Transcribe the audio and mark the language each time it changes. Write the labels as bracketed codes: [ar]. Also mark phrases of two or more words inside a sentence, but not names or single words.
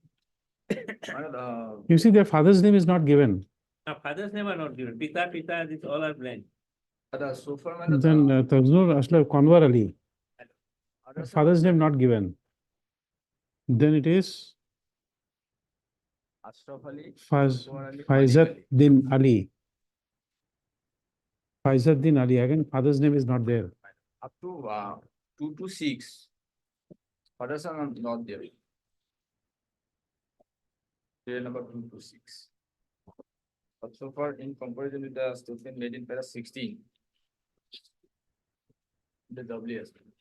[en] You see, their father's name is not given. father's name are not given. Pita, these all are blank. So far, my lord, Then Taznur Ashraf Kanwar Ali. others are Father's name not given. Then it is Ashraf Ali, Faz, Akbar Ali, Faizat Malik Ali. Din Ali. Faizat Din Ali. Again, father's name is not there. Up to 2 to 6. Others are not there. Serial number 2 to 6. But so far, in comparison with the statement made in para 16, the WS.